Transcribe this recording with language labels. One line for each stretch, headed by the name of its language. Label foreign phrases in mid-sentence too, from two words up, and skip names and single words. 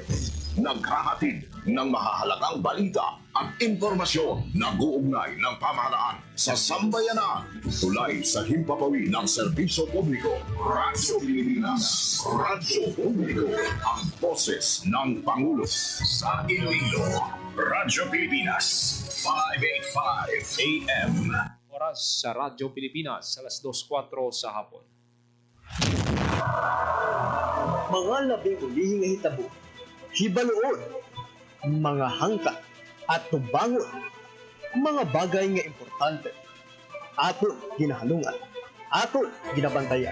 Filipino: Naghahatid ng mahahalagang balita at impormasyon na guugnay ng pamahalaan sa sambayanan. Tulay sa himpapawid ng serbisyo publiko. Radyo Pilipinas. Radyo Publiko. Ang boses ng Pangulo sa Iloilo. Radyo Pilipinas. 585 AM. Oras sa Radyo Pilipinas, alas 2:04 sa hapon.
Hiligaynon: Mga labing ulihing na hitabo, hibaluon, mga hangkat at tubangon, mga bagay nga importante, aton ginahalungan, aton ginabantayan.